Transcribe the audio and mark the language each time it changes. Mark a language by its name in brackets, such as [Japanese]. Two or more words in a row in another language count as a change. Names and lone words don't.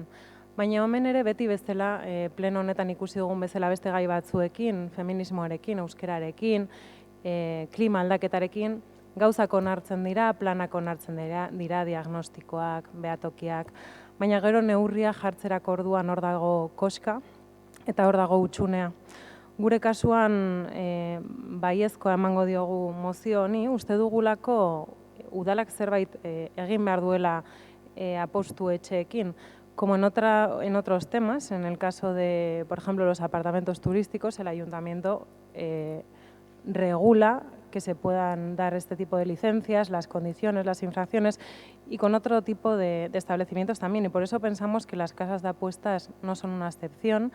[Basque] Baina hemen ere beti bezala, pleno honetan ikusi dugun bezala beste gai batzuekin, feminismoarekin, euskerarekin, klima aldaketarekin, gauzak onartzen dira, planak onartzen dira, diagnostikoak, behatokiak, baina gero neurria jartzerako orduan hor dago koska eta hor dago hutsunea. Gure kasuan baiezkoa emango diogu mozio honi, uste dugulako udalak zerbait egin behar duela apostu etxeekin, [Spanish] como en otros temas, en el caso de, por ejemplo, los apartamentos turísticos, el ayuntamiento regula que se puedan dar este tipo de licencias, las condiciones, las infracciones y con otro tipo de establecimientos también. Y por eso pensamos que las casas de apuestas no son una excepción.